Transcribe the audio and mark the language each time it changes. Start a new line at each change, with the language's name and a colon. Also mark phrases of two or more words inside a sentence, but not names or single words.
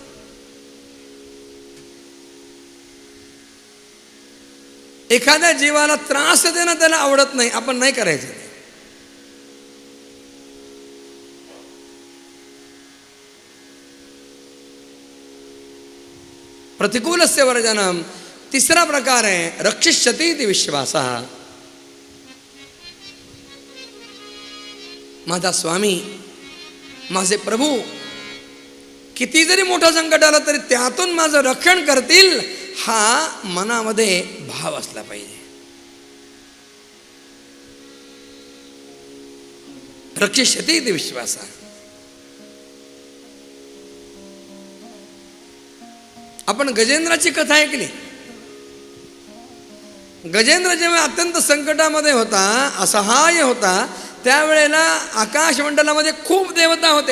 Marathi: एखाद्या जीवाला त्रास देणं त्याला आवडत नाही, आपण नाही करायचं.
Sanskrit: प्रतिकूलस्य वर्जनम.
Marathi: तिसरा प्रकार आहे
Sanskrit: रक्षिष्यति इति विश्वासः.
Marathi: माझा स्वामी, माझे प्रभू किती जरी मोठं संकट आलं तरी त्यातून माझं रक्षण करतील, हा मनामध्ये भाव असला पाहिजे.
Sanskrit: रक्षिष्यति इति विश्वासः.
Marathi: आपण गजेंद्राची कथा ऐकली. गजेंद्र जेव्हा अत्यंत संकटामध्ये होता, असहाय्य होता, त्यावेळेला आकाशमंडलामध्ये खूप देवता होत्या.